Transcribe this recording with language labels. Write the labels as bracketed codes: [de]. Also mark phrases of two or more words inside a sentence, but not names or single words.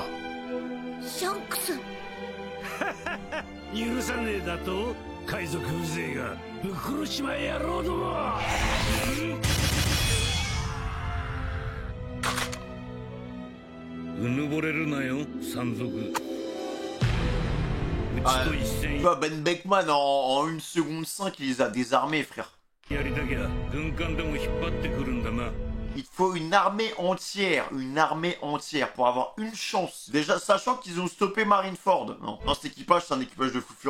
[ja] らシャンクス許さねえだと海賊風情が黒島野郎ども。うぬぼれるなよ山賊。 [fr] Ben Beckman en 1 seconde 5 il les a désarmés frère. Il faut une armée entière pour avoir une chance. Déjà sachant qu'ils ont stoppé Marineford. Non, cet équipage c'est un équipage de fous furieux.